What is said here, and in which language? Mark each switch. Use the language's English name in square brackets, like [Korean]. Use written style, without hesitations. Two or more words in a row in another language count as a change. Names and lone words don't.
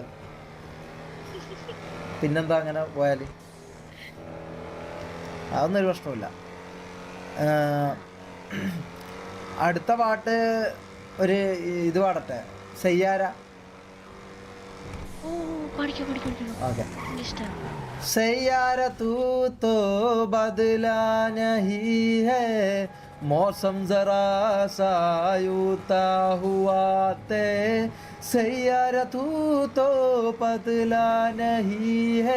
[Malayalam] പിന്നെന്താ അങ്ങനെ പോയാല്, അതൊന്നും ഒരു പ്രശ്നമില്ല. അടുത്ത പാട്ട് ഒരു ഇത് പാടട്ടെ, സയ്യാര. ഓക്കെ. [Hindi] सैयारा तू तो बदला नहीं है, मौसम जरा सा यूता हुआ ते, सैयारा तू तो बदला नहीं है,